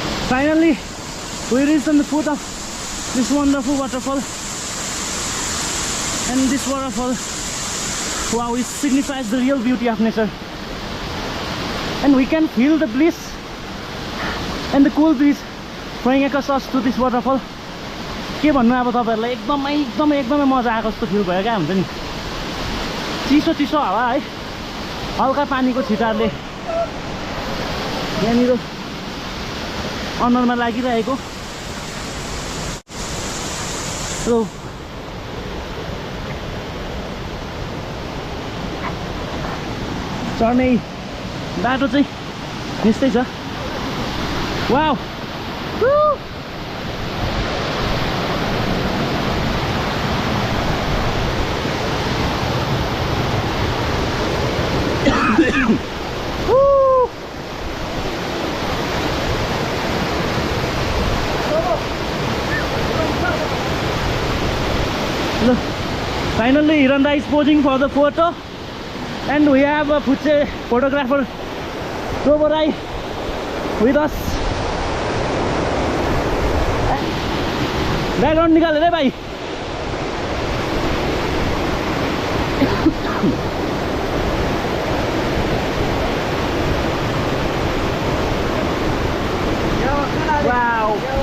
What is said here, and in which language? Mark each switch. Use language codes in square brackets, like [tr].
[en] Finally, we reached on the foot of this wonderful waterfall. And this waterfall, wow, it signifies the real beauty of nature. And we can feel the bliss and the cool breeze flowing across us to this waterfall. [ne] के भन्नु अब तपाईहरुलाई एकदमै मजा आएको जस्तो feel भयो क्या हुन्छ नि। चिसो चिसो हावा है, हल्का पानीको छिटारले यहाँनिर अनुहारमा लागिरहेको। चढ्ने बाटो चाहिँ यस्तै छ। [en] Wow Finally, Hiranda is posing for the photo, and we have a Puche photographer Toborai with us. [ne] Background निकालेर है भाइ Wow.